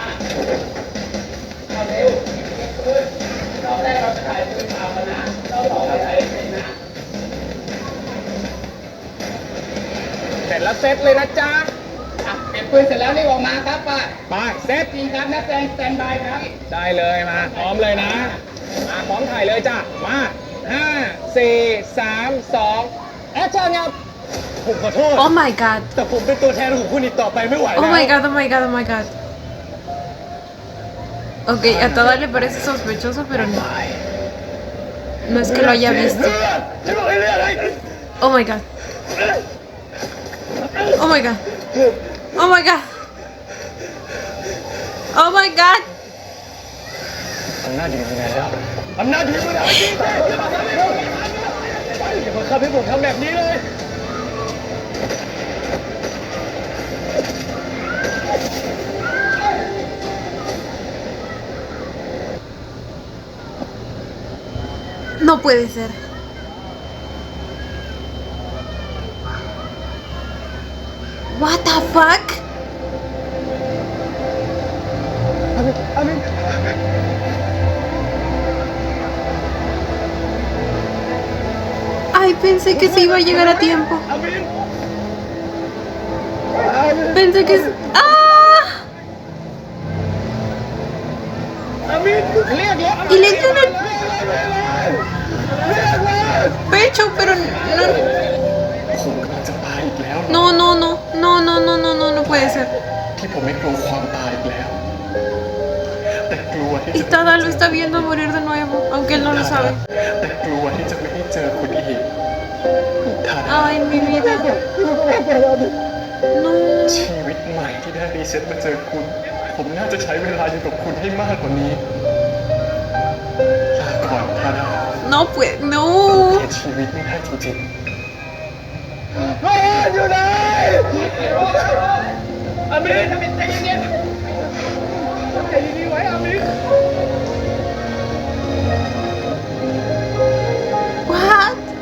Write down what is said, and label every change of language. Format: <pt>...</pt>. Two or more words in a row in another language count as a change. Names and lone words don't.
<th>เสร็จแล้วเซตเลยนะจ๊ะเก็บปืนเสร็จแล้วรีบออกมาครับป้าไปเซตจริงครับนักแสดงสแตนบายครับได้เลยมาพร้อมเลยนะมาพร้อมถ่ายเลยจ้ะมา5 4 3 2แอคชั่นครับผมขอโทษ</th> <en>Oh my god</en> <th>แต่ผมเป็นตัวแทนของคุณอีกต่อไปไม่ไหวแล้ว</th> <en>Oh my god, oh my god, oh my god.</en> <es>Ok, a todas le parece sospechoso, pero no es que lo haya visto.</es> <th>จะบอกให้เลือกอะไร</th> <en>Oh my god. Oh my god. Oh my god. Oh my god.</en> <th>อำนาจอยู่ที่ไหนแล้วอำนาจอยู่ที่ไหนจริงอย่ามาขับให้ผมทำแบบนี้เลย</th> <es>No puede ser.</es> <en>What the fuck?</en> <es>Ay, pensé que se iba a llegar a tiempo. Pensé que... ¡Ah! Y le dio en el pecho, pero no...</es> <th>ผมกำลังจะตายอีกแล้ว</th> <es>No, no, no, no, no, no, no, no, no puede ser.</es> <th>ที่ผมไม่กลัวความตายอีกแล้ว แต่กลัวที่</th> <es>Y</es> <th>จะ</th> <es>Tada lo está viendo morir de nuevo, aunque él no lo sabe.</es> <th>แต่กลัวที่จะไม่ได้เจอคุณอีกถ้า</th> <es>Ay, mi vida. No.</es> <th>ชีวิตใหม่ที่ได้รีเซ็ตมาเจอคุณ ผมน่าจะใช้เวลาอยู่กับคุณให้มากกว่านี้ลาก่อนทาดา</th> <es>No puede, no.</es> <th>เปลี่ยนชีวิตไม่ได้จริงๆ อยู่ไหนอามินใจเย็นๆใจดีๆไว้อามิน</th> <en>What?</en>